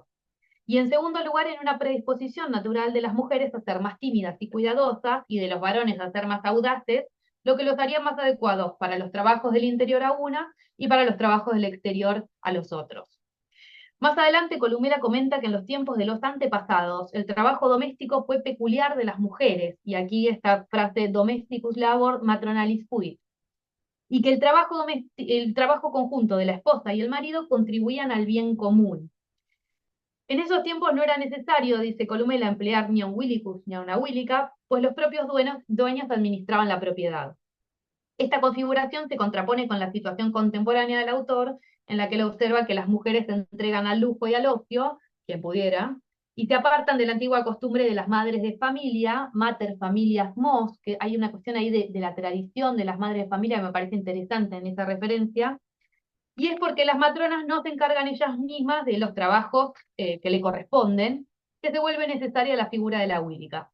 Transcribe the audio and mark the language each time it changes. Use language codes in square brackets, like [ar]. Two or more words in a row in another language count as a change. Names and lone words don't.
[es] Y en segundo lugar, en una predisposición natural de las mujeres a ser más tímidas y cuidadosas, y de los varones a ser más audaces, lo que los haría más adecuados para los trabajos del interior a una y para los trabajos del exterior a los otros. Más adelante, Columela comenta que en los tiempos de los antepasados, el trabajo doméstico fue peculiar de las mujeres, y aquí esta frase [la] domesticus labor matronalis fuit, [es] y que el trabajo conjunto de la esposa y el marido contribuían al bien común. En esos tiempos no era necesario, dice Columela, emplear ni a un willicus ni a una willica, pues los propios dueños administraban la propiedad. Esta configuración se contrapone con la situación contemporánea del autor, en la que él observa que las mujeres se entregan al lujo y al ocio, quien pudiera, y se apartan de la antigua costumbre de las madres de familia, [la] mater familias mos, [es] que hay una cuestión ahí de la tradición de las madres de familia que me parece interesante en esa referencia, y es porque las matronas no se encargan ellas mismas de los trabajos que le corresponden, que se vuelve necesaria la figura de la Wílica.